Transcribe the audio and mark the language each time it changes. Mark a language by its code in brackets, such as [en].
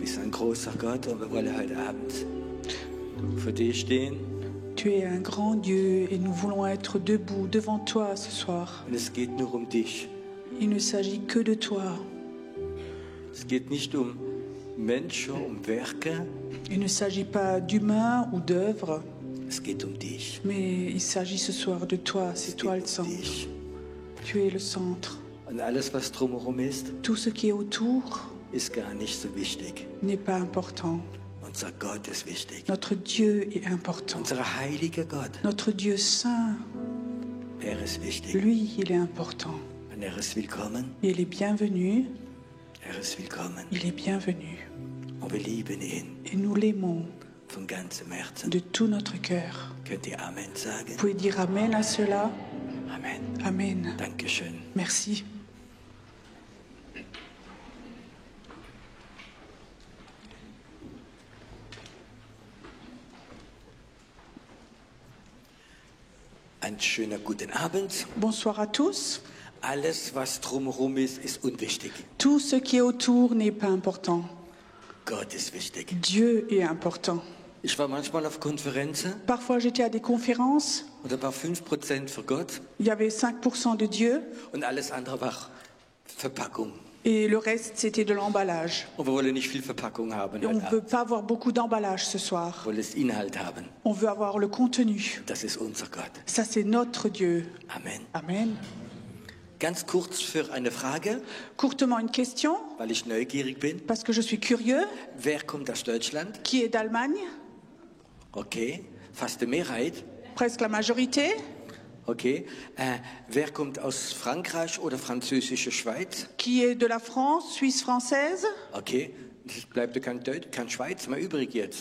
[de] Großer Gott, und wir wollen heute Abend vor dir stehen. [fr] Tu es un grand Dieu et nous voulons être debout devant toi ce soir. [de] Und es geht nur um dich. [fr] Il ne s'agit que de toi. [de] Es geht nicht um Menschen, um Werke. [fr] Il ne s'agit pas d'humains ou d'œuvres. [de] Es geht um dich. [fr] Mais il s'agit ce soir de toi. C'est toi le centre. [de] Dich. [fr] Tu es le centre. [de] Und alles, was drumherum ist, [fr] Tout ce qui est autour [de] ist gar nicht so wichtig. [fr] n'est pas important. [de] Unser Gott ist wichtig. [fr] Notre Dieu est important. [de] Unser heiliger Gott, [fr] Notre Dieu saint, [de] ist wichtig. [fr] lui, il est important. [de] Und ist willkommen. [fr] Il est bienvenu. [de] Ist willkommen. [fr] Il est bienvenu. [de] Und wir lieben ihn [fr] Et nous l'aimons [de] von ganzem Herzen. [fr] de tout notre cœur. [de] Könnt ihr Amen sagen? [fr] Vous pouvez dire Amen à cela? [de] Amen. [fr] Amen. [de] Dankeschön. [fr] Merci. [de] Einen schönen guten Abend. [fr] Bonsoir à tous. [de] Alles, was drumherum ist unwichtig. [fr] Tout ce qui est autour n'est pas important. [de] Gott ist wichtig. [fr] Dieu est important. [de] Ich war manchmal auf Konferenzen [fr] Parfois, j'étais à des conférences. [de] und da war 5% für Gott [fr] Il y avait 5% de Dieu [de] und alles andere war Verpackung. [fr] et le reste, c'était de l'emballage. [de] Und wir wollen nicht viel Verpackung haben. [fr] Et on ne [de] Wir [fr] veut pas avoir beaucoup d'emballage ce soir. [de] wollen das Inhalt haben. [fr] On veut avoir le contenu. [de] Das ist unser Gott. [fr] Ça, c'est notre Dieu. [de] Amen. [fr] Amen. [de] Ganz kurz für eine Frage, [fr] Courtement, une question, [de] weil ich neugierig bin. [fr] parce que je suis curieux. [de] Wer kommt aus Deutschland? [fr] Qui est d'Allemagne? [de] Okay, fast die Mehrheit. [fr] Presque la majorité. [de] Okay, wer kommt aus Frankreich oder französische Schweiz? [fr] Qui est de la France, Suisse française? [de] Okay, es bleibt kein Schweiz mehr übrig jetzt.